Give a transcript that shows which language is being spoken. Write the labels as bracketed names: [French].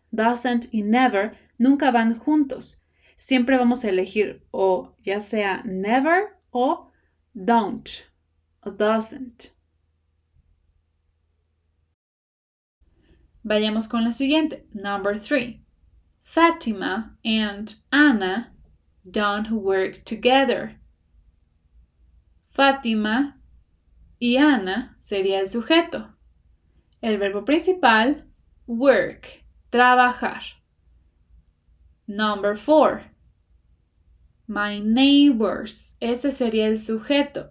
[Spanish] Doesn't y never nunca van juntos. Siempre vamos a elegir o ya sea never o don't, o doesn't. Vayamos con la siguiente, number 3. [English] Fatima and Anna don't work together. [Spanish] Fátima y Ana sería el sujeto. El verbo principal, work, trabajar. Number 4. My neighbors. Ese sería el sujeto.